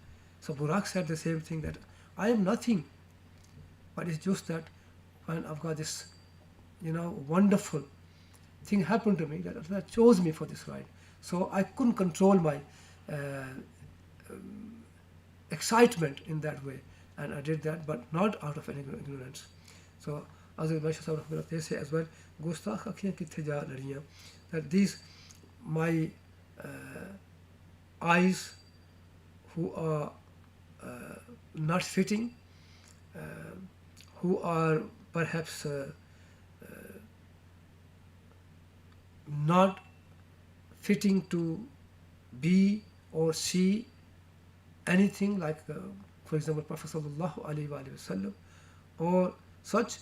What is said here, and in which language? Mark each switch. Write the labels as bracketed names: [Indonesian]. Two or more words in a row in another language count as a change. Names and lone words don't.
[English] So Burak said the same thing, that I am nothing. But it's just that when I've got this, wonderful thing happened to me, that Allah chose me for this ride. So I couldn't control my excitement in that way, and I did that, but not out of any ignorance. So as they say as well, [Punjabi] ਗੁਸਤਾਖ਼ ਅੱਖੀਆਂ ਕਿੱਥੇ ਜਾ ਲੜੀਆਂ, [English] that these my eyes who are not fitting, who are perhaps not fitting to be or see anything like, for example, Prophet [Arabic] صلى الله عليه وسلم [English] or such.